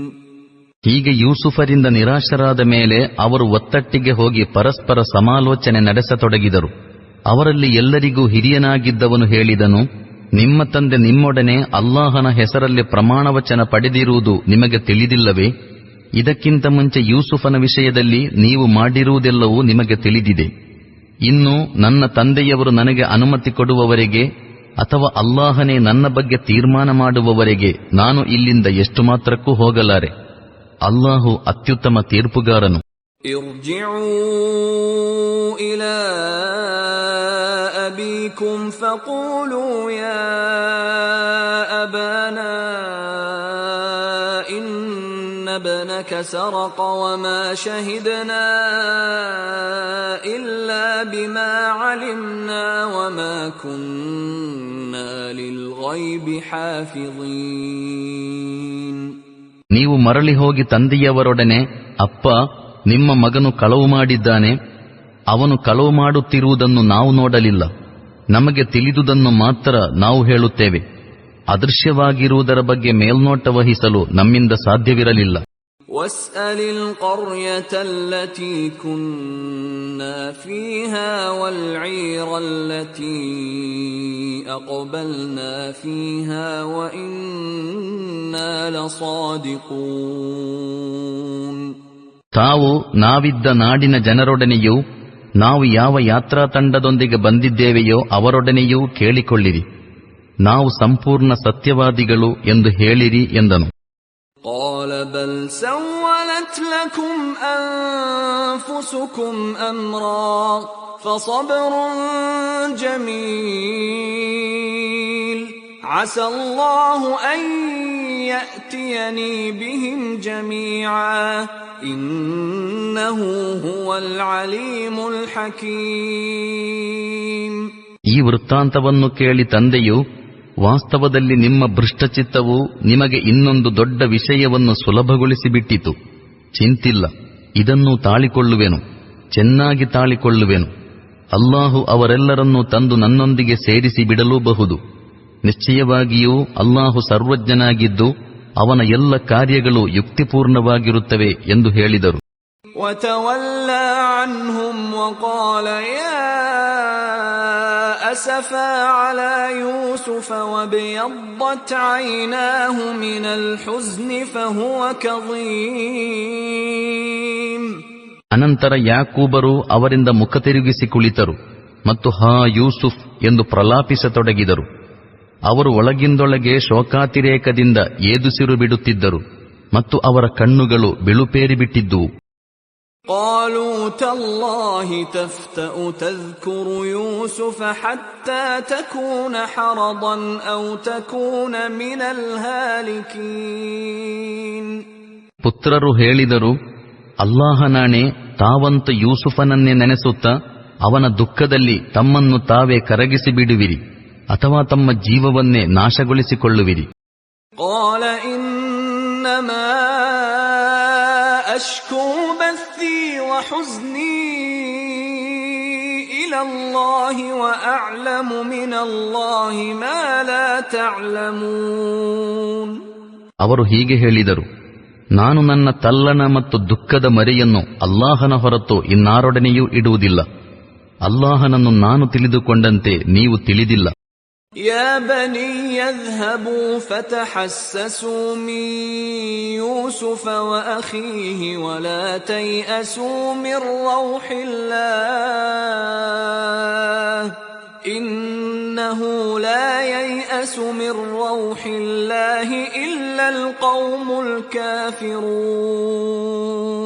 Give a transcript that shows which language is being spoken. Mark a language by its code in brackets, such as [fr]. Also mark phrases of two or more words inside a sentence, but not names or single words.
[kn] ಹೀಗೆ ಯೂಸುಫರಿಂದ ನಿರಾಶರಾದ ಮೇಲೆ ಅವರು ಒತ್ತಟ್ಟಿಗೆ ಹೋಗಿ ಪರಸ್ಪರ ಸಮಾಲೋಚನೆ ನಡೆಸತೊಡಗಿದರು. ಅವರಲ್ಲಿ ಎಲ್ಲರಿಗೂ ಹಿರಿಯನಾಗಿದ್ದವನು ಹೇಳಿದನು, ನಿಮ್ಮ ತಂದೆ ನಿಮ್ಮೊಡನೆ ಅಲ್ಲಾಹನ ಹೆಸರಲ್ಲಿ ಪ್ರಮಾಣವಚನ ಪಡೆದಿರುವುದು ನಿಮಗೆ ತಿಳಿದಿಲ್ಲವೇ? ಇದಕ್ಕಿಂತ ಮುಂಚೆ ಯೂಸುಫನ ವಿಷಯದಲ್ಲಿ ನೀವು ಮಾಡಿರುವುದೆಲ್ಲವೂ ನಿಮಗೆ ತಿಳಿದಿದೆ. ಇನ್ನು ನನ್ನ ತಂದೆಯವರು ನನಗೆ ಅನುಮತಿ ಕೊಡುವವರೆಗೆ ಅಥವಾ ಅಲ್ಲಾಹನೇ ನನ್ನ ಬಗ್ಗೆ ತೀರ್ಮಾನ ಮಾಡುವವರೆಗೆ ನಾನು ಇಲ್ಲಿಂದ ಎಷ್ಟು ಮಾತ್ರಕ್ಕೂ ಹೋಗಲಾರೆ. ಅಲ್ಲಾಹು ಅತ್ಯುತ್ತಮ ತೀರ್ಪುಗಾರನು. [ar] أبيكم فقولوا يا أبانا إن ابنك سرق وما شهدنا إلا بما علمنا وما كنا للغيب حافظين. [kn] ನೀವು ಮರಳಿ ಹೋಗಿ ತಂದೆಯವರೊಡನೆ, ಅಪ್ಪ, ನಿಮ್ಮ ಮಗನು ಕಳವು ಮಾಡಿದ್ದಾನೆ. ಅವನು ಕಳವು ಮಾಡುತ್ತಿರುವುದನ್ನು ನಾವು ನೋಡಲಿಲ್ಲ. ನಮಗೆ ತಿಳಿದುದನ್ನು ಮಾತ್ರ ನಾವು ಹೇಳುತ್ತೇವೆ. ಅದೃಶ್ಯವಾಗಿರುವುದರ ಬಗ್ಗೆ ಮೇಲ್ನೋಟ ವಹಿಸಲು ನಮ್ಮಿಂದ ಸಾಧ್ಯವಿರಲಿಲ್ಲ. [ar] واسأل القرية التي كنا فيها والعير التي أقبلنا فيها وإنا لصادقون. [kn] ತಾವು ನಾವಿದ್ದ ನಾಡಿನ ಜನರೊಡನೆಯೂ ನಾವು ಯಾವ ಯಾತ್ರಾ ತಂಡದೊಂದಿಗೆ ಬಂದಿದ್ದೇವೆಯೋ ಅವರೊಡನೆಯೂ ಕೇಳಿಕೊಳ್ಳಿರಿ, ನಾವು ಸಂಪೂರ್ಣ ಸತ್ಯವಾದಿಗಳು ಎಂದು ಹೇಳಿರಿ ಎಂದನು. [ar] قال بل سولت لكم أنفسكم أمرا فصبر جميل عسى الله أن يأتيني بهم جميعا إنه هو العليم الحكيم. [kn] ಈ ವೃತ್ತಾಂತವನ್ನು ಕೇಳಿ ತಂದೆಯು, ವಾಸ್ತವದಲ್ಲಿ ನಿಮ್ಮ ಭೃಷ್ಟಚಿತ್ತವು ನಿಮಗೆ ಇನ್ನೊಂದು ದೊಡ್ಡ ವಿಷಯವನ್ನು ಸುಲಭಗೊಳಿಸಿಬಿಟ್ಟಿತು. ಚಿಂತಿಲ್ಲ, ಇದನ್ನು ತಾಳಿಕೊಳ್ಳುವೆನು, ಚೆನ್ನಾಗಿ ತಾಳಿಕೊಳ್ಳುವೆನು. ಅಲ್ಲಾಹು ಅವರೆಲ್ಲರನ್ನೂ ತಂದು ನನ್ನೊಂದಿಗೆ ಸೇರಿಸಿ ಬಿಡಲೂಬಹುದು. ನಿಶ್ಚಯವಾಗಿಯೂ ಅಲ್ಲಾಹು ಸರ್ವಜ್ಞನಾಗಿದ್ದು ಅವನ ಎಲ್ಲ ಕಾರ್ಯಗಳು ಯುಕ್ತಿಪೂರ್ಣವಾಗಿರುತ್ತವೆ ಎಂದು ಹೇಳಿದರು. [ar] وتولى عنهم وقال يا أسفا على يوسف وابيضت عيناه من الحزن فهو كظيم. [kn] ಅನಂತರ ಯಾಕೂಬರು ಅವರಿಂದ ಮುಖ ತಿರುಗಿಸಿ ಕುಳಿತರು ಮತ್ತು ಹಾ ಯೂಸುಫ್ ಎಂದು ಪ್ರಲಾಪಿಸತೊಡಗಿದರು. ಅವರು ಒಳಗಿಂದೊಳಗೆ ಶೋಕಾತಿರೇಕದಿಂದ ಏದುಸಿರು ಬಿಡುತ್ತಿದ್ದರು ಮತ್ತು ಅವರ ಕಣ್ಣುಗಳು ಬಿಳುಪೇರಿಬಿಟ್ಟಿದ್ದುವು. [ar] قالوا تالله تفتأ تذكر يوسف حتى تكون حرضا أو تكون من الهالكين. [kn] ಪುತ್ರರು ಹೇಳಿದರು, ಅಲ್ಲಾಹನಾಣೆ, ತಾವಂತ ಯೂಸುಫನನ್ನೇ ನೆನೆಸುತ್ತಾ ಅವನ ದುಃಖದಲ್ಲಿ ತಮ್ಮನ್ನು ತಾವೇ ಕರಗಿಸಿ ಬಿಡುವಿರಿ ಅಥವಾ ತಮ್ಮ ಜೀವವನ್ನೇ ನಾಶಗೊಳಿಸಿಕೊಳ್ಳುವಿರಿ. [ar] قال إنما أشكو بثي وحزني إلى الله وأعلم من الله ما لا تعلمون. [kn] ಅವರು ಹೀಗೆ ಹೇಳಿದರು, ನಾನು ನನ್ನ ತಲ್ಲಣ ಮತ್ತು ದುಃಖದ ಮರೆಯನ್ನು ಅಲ್ಲಾಹನ ಹೊರತು ಇನ್ನಾರೊಡನೆಯೂ ಇಡುವುದಿಲ್ಲ. ಅಲ್ಲಾಹನನ್ನು ನಾನು ತಿಳಿದುಕೊಂಡಂತೆ ನೀವು ತಿಳಿದಿಲ್ಲ. [ar] يا بني يذهبوا فتحسسوا من يوسف وأخيه ولا تيأسوا من روح الله إنه لا ييأس من روح الله إلا القوم الكافرون.